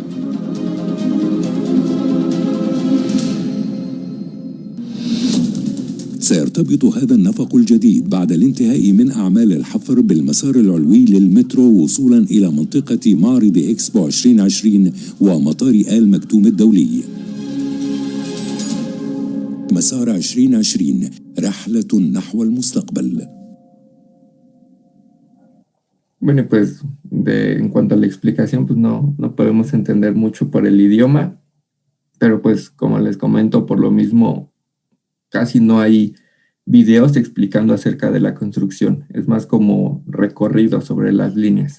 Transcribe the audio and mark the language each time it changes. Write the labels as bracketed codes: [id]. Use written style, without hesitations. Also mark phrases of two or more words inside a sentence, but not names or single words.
[ar] سيرتبط هذا النفق الجديد بعد الانتهاء من أعمال الحفر بالمسار العلوي للمترو وصولا إلى منطقة معرض إكسبو 2020 ومطار آل مكتوم الدولي. مسار 2020 رحلة نحو المستقبل. [es] Bueno, pues en cuanto a la explicación, pues no podemos entender mucho por el idioma, pero pues como les comento, por lo mismo casi no hay videos explicando acerca de la construcción, es más como recorrido sobre las líneas.